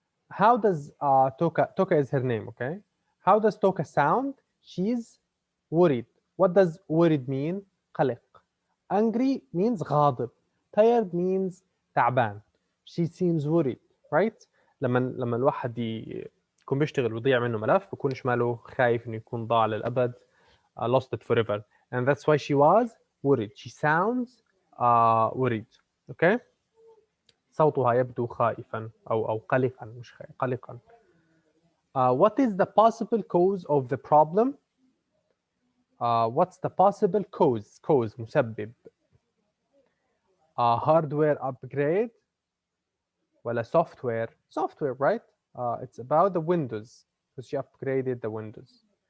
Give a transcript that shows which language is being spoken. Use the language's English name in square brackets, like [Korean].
[English] How does Toka is her name, okay? How does Toka sound? She's worried. What does worried mean? قلق. Angry means غاضب. Tired means تعبان. She seems worried, right? [Arabic] لما الواحد يكون بيشتغل ويضيع منه ملف بيكون شماله خايف انه يكون ضاع للابد. [English] Lost it forever, and that's why she was worried. She sounds worried. Okay. [Arabic] صوتها يبدو خائفا أو قلقا مش قلقا. [English] What is the possible cause of the problem? What's the possible cause? Cause مسبب. Hardware upgrade ولا software? Software, right? It's about the Windows because she upgraded the Windows.